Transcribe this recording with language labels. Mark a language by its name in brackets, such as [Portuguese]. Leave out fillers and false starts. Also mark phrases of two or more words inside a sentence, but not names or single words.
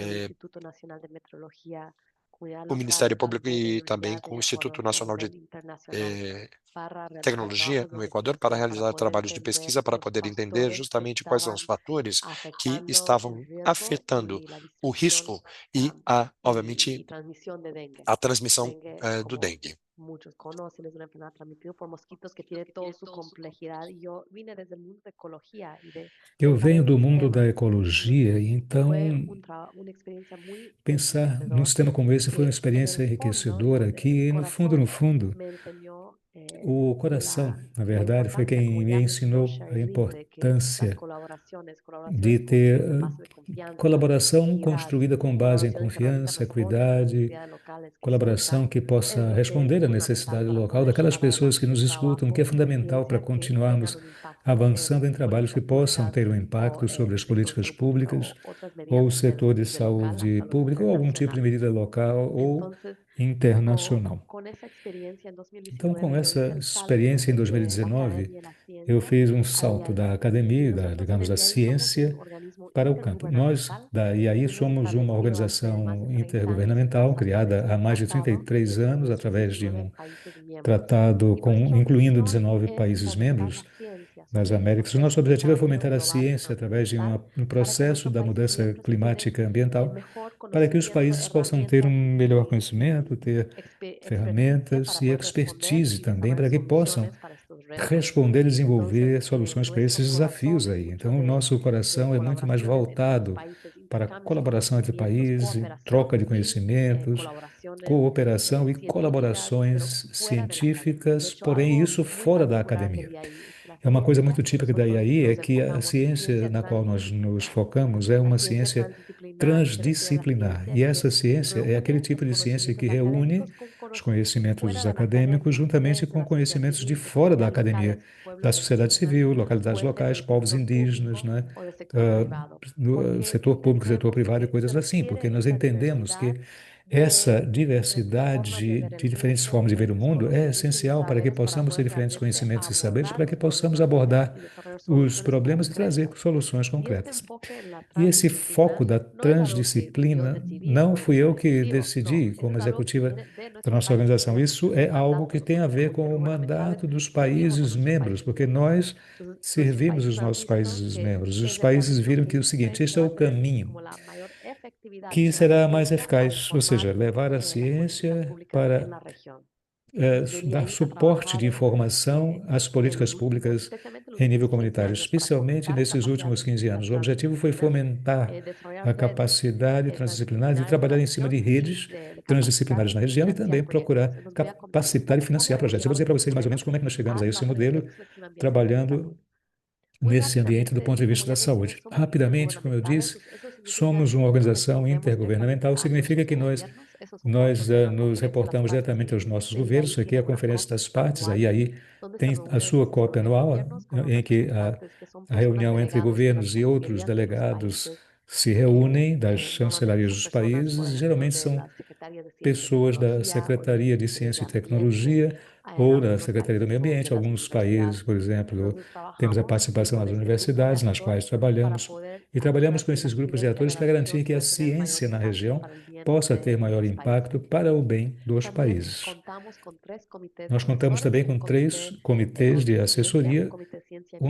[Portuguese] o Ministério Público e também com o Instituto Nacional de Tecnologia no Equador para realizar trabalhos de pesquisa para poder entender justamente quais são os fatores que estavam afetando o risco e, obviamente, a transmissão do dengue. [Spanish] Muchos conocen, es una enfermedad transmitida por mosquitos que tiene toda su complejidad. Y yo vine desde el mundo de ecología y de [Portuguese] Eu pensar venho [Spanish] en [Portuguese] do [Spanish] estos [Portuguese] mundo da [Spanish] temas. [Portuguese] ecologia, e então [Spanish] Fue una experiencia muy [Portuguese] pensar num [Spanish] enriquecedor [Portuguese] sistema como esse foi uma [Spanish] que en [Portuguese] experiência [Spanish] el fondo, no, [Portuguese] enriquecedora que, no [Spanish] corazón [Portuguese] fundo, [Spanish] me enseñó [Portuguese] o coração, na [Spanish] la [Portuguese] verdade, foi [Spanish] importancia, como [Portuguese] quem me [Spanish] ya mencionó [Portuguese] ensinou a [Spanish] Sherilyn, de que las [Portuguese] importância de [Spanish] colaboraciones [Portuguese] ter [Spanish] de base de confianza, [Portuguese] colaboração [Spanish] complejidad, [Portuguese] construída com base em [Spanish] colaboraciones que realmente [Portuguese] confiança, [Spanish] responden a las [Portuguese] equidade, [Spanish] necesidades locales que [Portuguese] colaboração [Spanish] surjan, [Portuguese] que [Spanish] es [Portuguese] possa [Spanish] lo que [Portuguese] responder [Spanish] es [Portuguese] à [Spanish] fundamental [Portuguese] necessidade [Spanish] para [Portuguese] local [Spanish] poder [Portuguese] daquelas [Spanish] llevar [Portuguese] pessoas que [Spanish] adelante [Portuguese] nos escutam, que é [Spanish] trabajos de [Portuguese] fundamental para [Spanish] ciencia que tengan [Portuguese] continuarmos [Spanish] un impacto [Portuguese] avançando em trabalhos que [Spanish] políticas [Portuguese] possam [Spanish] públicas [Portuguese] ter um [Spanish] o [Portuguese] impacto sobre as políticas [Spanish] sector [Portuguese] públicas [Spanish] o otras medidas [Portuguese] ou o setor de [Spanish] desde local [Portuguese] saúde [Spanish] hasta lo [Portuguese] pública ou algum tipo de [Spanish] internacional. [Portuguese] medida local ou [Spanish] Entonces, [Portuguese] internacional. [Spanish] con esa experiencia en [Portuguese] Então, com [Spanish] 2019, yo hice [Portuguese] essa [Spanish] el salto [Portuguese] experiência em [Spanish] de la [Portuguese] 2019, [Spanish] academia y la [Portuguese] eu [Spanish] ciencia [Portuguese] fiz um [Spanish] al [Portuguese] salto da [Spanish] IAI. [Portuguese] academia, [Spanish] Nosotros en [Portuguese] digamos, [Spanish] el [Portuguese] da [Spanish] IAI somos un [Portuguese] ciência [Spanish] organismo [Portuguese] para o campo. Nós, [Spanish] intergubernamental [Portuguese] da [Spanish] que [Portuguese] IAI, [Spanish] tenemos [Portuguese] somos uma [Spanish] establecido hace más [Portuguese] organização [Spanish] de 30 años y [Portuguese] intergovernamental [Spanish] nuestras [Portuguese] criada há [Spanish] cabezas de [Portuguese] mais de [Spanish] tratado [Portuguese] 33 anos [Spanish] en sus [Portuguese] através de [Spanish] 19 [Portuguese] um [Spanish] países miembros. [Portuguese] tratado [Spanish] Y nuestra [Portuguese] incluindo [Spanish] misión [Portuguese] 19 [Spanish] es [Portuguese] países [Spanish] fomentar la [Portuguese] membros [Spanish] ciencia [Portuguese] das [Spanish] sobre [Portuguese] Américas. O nosso objetivo é [Spanish] desarrollo [Portuguese] fomentar a [Spanish] global [Portuguese] ciência através de [Spanish] ambiental [Portuguese] um [Spanish] para que [Portuguese] processo [Spanish] nuestros [Portuguese] da [Spanish] países [Portuguese] mudança [Spanish] miembros tengan [Portuguese] climática e ambiental, [Spanish] mejor [Portuguese] para que os [Spanish] conocimiento, [Portuguese] países possam ter um [Spanish] herramientas [Portuguese] melhor conhecimento, ter [Spanish] experticia [Portuguese] ferramentas [Spanish] para [Portuguese] e [Spanish] poder responder [Portuguese] expertise [Spanish] y [Portuguese] também, [Spanish] desarrollar [Portuguese] para que possam [Spanish] soluciones para estos retos. [Portuguese] responder e [Spanish] Entonces, [Portuguese] desenvolver soluções para [Spanish] nuestro [Portuguese] esses desafios [Spanish] corazón es [Portuguese] aí. [Spanish] mucho [Portuguese] Então, o nosso [Spanish] de [Portuguese] coração é muito mais [Spanish] colaboraciones entre los [Portuguese] voltado [Spanish] países, [Portuguese] para [Spanish] intercambios de [Portuguese] colaboração entre [Spanish] conocimientos, [Portuguese] países, troca [Spanish] cooperación [Portuguese] de [Spanish] y [Portuguese] conhecimentos, [Spanish] colaboraciones [Portuguese] cooperação e [Spanish] científicas, pero [Portuguese] colaborações [Spanish] fuera de la academia. De [Portuguese] científicas, [Spanish] hecho, [Portuguese] porém [Spanish] algo [Portuguese] isso [Spanish] muy [Portuguese] fora da [Spanish] particular del [Portuguese] academia. [Spanish] IAI es que la [Portuguese] É uma coisa [Spanish] ciencia [Portuguese] muito [Spanish] que [Portuguese] típica da [Spanish] nosotros [Portuguese] IAI, é [Spanish] nos [Portuguese] que a [Spanish] enfocamos es [Portuguese] ciência [Spanish] ciencia [Portuguese] na qual nós nos [Spanish] transdisciplinar. [Portuguese] focamos é [Spanish] La [Portuguese] uma [Spanish] ciencia [Portuguese] ciência [Spanish] transdisciplinar se refiere a la [Portuguese] transdisciplinar. [Spanish] ciencia [Portuguese] E [Spanish] que [Portuguese] essa ciência é aquele [Spanish] reúne [Portuguese] tipo [Spanish] los [Portuguese] de ciência que [Spanish] conocimientos [Portuguese] reúne [Spanish] académicos con [Portuguese] os [Spanish] conocimientos fuera [Portuguese] conhecimentos [Spanish] de la [Portuguese] acadêmicos [Spanish] academia, [Portuguese] juntamente [Spanish] desde [Portuguese] com [Spanish] la sociedad [Portuguese] conhecimentos de [Spanish] civil, [Portuguese] fora da [Spanish] sectores [Portuguese] academia, [Spanish] locales, pueblos [Portuguese] da sociedade [Spanish] indígenas, [Portuguese] civil, localidades locais, [Spanish] fuentes del [Portuguese] povos [Spanish] sector [Portuguese] indígenas, [Spanish] público [Portuguese] né? [Spanish] o del sector privado, [Portuguese] Do [Spanish] porque [Portuguese] setor público, setor [Spanish] entendemos [Portuguese] privado e [Spanish] que [Portuguese] coisas [Spanish] se [Portuguese] assim, [Spanish] requiere [Portuguese] porque nós [Spanish] esa [Portuguese] entendemos [Spanish] diversidad [Portuguese] que essa [Spanish] de formas de [Portuguese] diversidade [Spanish] ver [Portuguese] de [Spanish] el [Portuguese] diferentes [Spanish] mundo, [Portuguese] formas de ver o [Spanish] diferentes [Portuguese] mundo é [Spanish] conocimientos y [Portuguese] essencial para que [Spanish] saberes para [Portuguese] possamos ter [Spanish] poder [Portuguese] diferentes [Spanish] realmente [Portuguese] conhecimentos e saberes, [Spanish] abordar [Portuguese] para [Spanish] los [Portuguese] que possamos [Spanish] problemas [Portuguese] abordar [Spanish] y desarrollar [Portuguese] os [Spanish] soluciones [Portuguese] problemas e trazer [Spanish] concretas. [Portuguese] soluções [Spanish] Y este [Portuguese] concretas. [Spanish] enfoque en la [Portuguese] E esse foco [Spanish] transdisciplinar [Portuguese] da [Spanish] no es algo que yo [Portuguese] transdisciplina [Spanish] decidí [Portuguese] não [Spanish] por [Portuguese] fui eu que [Spanish] decisivo, no, [Portuguese] decidi [Spanish] eso [Portuguese] como [Spanish] es algo que [Portuguese] executiva [Spanish] viene de [Portuguese] da [Spanish] nuestros [Portuguese] nossa [Spanish] países, [Portuguese] organização. [Spanish] por [Portuguese] Isso é [Spanish] el [Portuguese] algo [Spanish] mandato [Portuguese] que [Spanish] de [Portuguese] tem [Spanish] los [Portuguese] a ver [Spanish] órganos [Portuguese] com o [Spanish] intergubernamentales [Portuguese] mandato dos [Spanish] que servimos a [Portuguese] países [Spanish] nuestros [Portuguese] membros, [Spanish] países [Portuguese] porque [Spanish] miembros. [Portuguese] nós [Spanish] Entonces, nuestros [Portuguese] servimos [Spanish] países [Portuguese] os [Spanish] nos han [Portuguese] nossos [Spanish] visto [Portuguese] países [Spanish] que [Portuguese] membros. Os [Spanish] es el [Portuguese] países [Spanish] camino [Portuguese] viram [Spanish] que [Portuguese] que o seguinte, [Spanish] que [Portuguese] este é [Spanish] va [Portuguese] o [Spanish] a tener [Portuguese] caminho [Spanish] como la mayor efectividad [Portuguese] que [Spanish] de la [Portuguese] será mais [Spanish] ciencia para [Portuguese] eficaz, ou seja, [Spanish] informar [Portuguese] levar a [Spanish] las políticas [Portuguese] ciência [Spanish] públicas en [Portuguese] para [Spanish] la región. Y desde [Portuguese] dar [Spanish] ahí a [Portuguese] suporte [Spanish] trabajar [Portuguese] de informação às políticas públicas [Spanish] especialmente en los [Portuguese] em nível [Spanish] últimos 15 [Portuguese] comunitário, [Spanish] años, para [Portuguese] especialmente [Spanish] fomentar [Portuguese] nesses [Spanish] capacidades [Portuguese] últimos 15 [Spanish] científicas [Portuguese] anos. O objetivo foi [Spanish] transdisciplinares, [Portuguese] fomentar [Spanish] desarrollar [Portuguese] a [Spanish] redes [Portuguese] capacidade transdisciplinar de [Spanish] transdisciplinares en la [Portuguese] trabalhar em cima [Spanish] región [Portuguese] de [Spanish] y [Portuguese] redes [Spanish] de capacitar [Portuguese] transdisciplinares na [Spanish] y [Portuguese] região e [Spanish] financiar [Portuguese] também procurar [Spanish] proyectos. Entonces voy a contarles un [Portuguese] capacitar e [Spanish] poco cómo [Portuguese] financiar [Spanish] hemos [Portuguese] projetos. Eu vou [Spanish] llegado [Portuguese] dizer [Spanish] desde [Portuguese] para [Spanish] ese [Portuguese] vocês mais ou menos [Spanish] modelo [Portuguese] como é que nós chegamos a [Spanish] a [Portuguese] esse [Spanish] la [Portuguese] modelo, [Spanish] reflexión ambiental en [Portuguese] trabalhando [Spanish] salud. Muy [Portuguese] nesse ambiente do [Spanish] rápidamente, [Portuguese] ponto de [Spanish] como [Portuguese] vista [Spanish] ya [Portuguese] da [Spanish] mencioné, [Portuguese] saúde. [Spanish] somos [Portuguese] Rapidamente, como eu [Spanish] intergubernamentales, [Portuguese] disse, [Spanish] eso significa [Portuguese] somos uma [Spanish] que nos [Portuguese] organização [Spanish] respondemos directamente [Portuguese] intergovernamental, [Spanish] a [Portuguese] significa [Spanish] nuestros [Portuguese] que [Spanish] gobiernos, eso es un poco como una [Portuguese] nos [Spanish] conferencia de las [Portuguese] reportamos [Spanish] partes [Portuguese] diretamente aos nossos [Spanish] del [Portuguese] governos. [Spanish] IAI. [Portuguese] Isso aqui é a [Spanish] Tiene una [Portuguese] Conferência das [Spanish] COP [Portuguese] Partes, [Spanish] anual [Portuguese] aí [Spanish] donde se [Portuguese] tem a [Spanish] reúnen [Portuguese] sua cópia [Spanish] distintos [Portuguese] anual, [Spanish] gobiernos con los [Portuguese] em que [Spanish] representantes que son [Portuguese] a [Spanish] personas [Portuguese] reunião entre [Spanish] delegadas de las [Portuguese] governos e outros [Spanish] cancillerías de los [Portuguese] delegados [Spanish] países [Portuguese] se [Spanish] que [Portuguese] reúnem das [Spanish] normalmente [Portuguese] chancelarias [Spanish] son [Portuguese] dos [Spanish] personas, por [Portuguese] países, [Spanish] ejemplo, [Portuguese] geralmente [Spanish] de [Portuguese] são [Spanish] la Secretaría de Ciencia y [Portuguese] pessoas da [Spanish] Tecnología o del [Portuguese] Secretaria de [Spanish] Ministerio [Portuguese] Ciência [Spanish] de [Portuguese] e [Spanish] Ambiente. [Portuguese] Tecnologia ou da [Spanish] Algunos [Portuguese] Secretaria do [Spanish] países [Portuguese] Meio [Spanish] son de [Portuguese] Ambiente. [Spanish] las [Portuguese] Alguns países, [Spanish] universidades. [Portuguese] por exemplo, [Spanish] Entonces [Portuguese] temos a [Spanish] trabajamos [Portuguese] participação [Spanish] con [Portuguese] das [Spanish] este grupo de [Portuguese] universidades, nas quais [Spanish] actores para [Portuguese] trabalhamos, [Spanish] poder [Portuguese] e trabalhamos [Spanish] asegurar [Portuguese] com [Spanish] que la [Portuguese] esses grupos de [Spanish] incidencia de [Portuguese] atores [Spanish] la [Portuguese] para garantir [Spanish] región [Portuguese] que a [Spanish] puede tener el mayor [Portuguese] ciência na [Spanish] impacto [Portuguese] região [Spanish] para el bien [Portuguese] possa ter [Spanish] de [Portuguese] maior [Spanish] los [Portuguese] impacto [Spanish] países. [Portuguese] para o bem dos [Spanish] También [Portuguese] países. [Spanish] contamos con 3 comités [Portuguese] Nós contamos [Spanish] asesores, [Portuguese] também [Spanish] un [Portuguese] com 3 [Spanish] comité de [Portuguese] comitês de [Spanish] bosque y ciencia, un [Portuguese] assessoria, [Spanish] comité de ciencia